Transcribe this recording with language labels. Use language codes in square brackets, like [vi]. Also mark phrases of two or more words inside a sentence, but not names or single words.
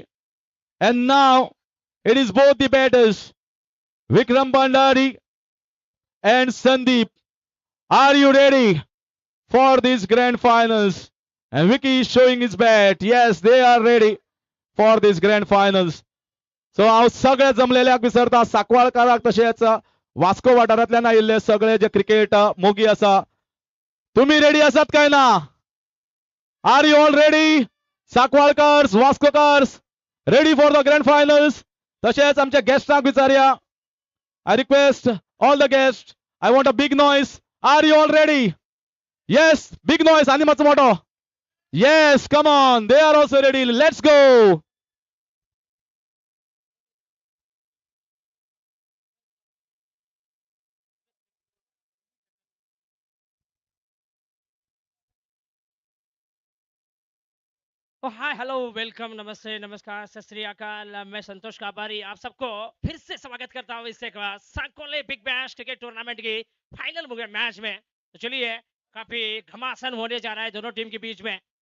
[en] And now it is both the batters, Vikram Bhandari and Sandeep. Are you ready for these grand finals? And Vicky is showing his bat. Yes, they are ready for these grand finals. [kok] सो हांव सगळे जमलेल्याक विसरता साकवाळकाराक तशेंच वास्को वाठारांतल्यान आयिल्ले सगळे जे क्रिकेट मोगी आसा तुम्ही रेडी आसात काय ना [en] Are you all ready Sakhvalkars Vascokars ready for the grand finals [kok] तशेंच आमच्या गेस्टांक विचारया [en] I request all the guest I want a big noise are you all ready yes big noise [kok] आर यू ऑल रेडी येस बिग नॉयज आनी मातसो मोठो येस [en] Come on they are also ready let's go Hi hello welcome [hi] नमस्ते नमस्कार [pa] ਸਤ ਸ੍ਰੀ ਅਕਾਲ [hi] मैं संतोष काबारी आप सबको फिर से स्वागत करता हूँ इस सांकोले बिग बैश क्रिकेट टूर्नामेंट की [en] final match [hi] में तो चलिए काफी घमासान होने जा रहा है दोनों टीम के बीच में